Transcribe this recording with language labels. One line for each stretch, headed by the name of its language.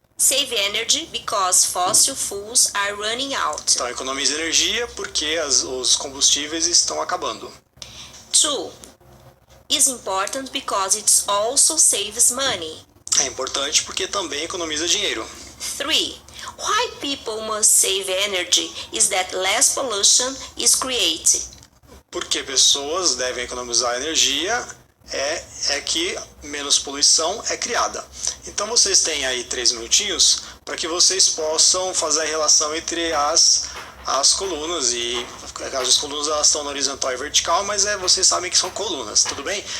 English: Save energy because fossil fuels are running out.
Portuguese: Então economiza energia porque os combustíveis estão acabando. 2.
English: Is important because it also saves money.
Portuguese: É importante porque também economiza dinheiro. 3.
English: Why people must save energy is that less pollution is created.
Portuguese: Porque pessoas devem economizar energia é que menos poluição é criada. Então vocês têm aí 3 minutinhos para que vocês possam fazer a relação entre as colunas, e as colunas elas estão na horizontal e vertical, mas vocês sabem que são colunas, tudo bem?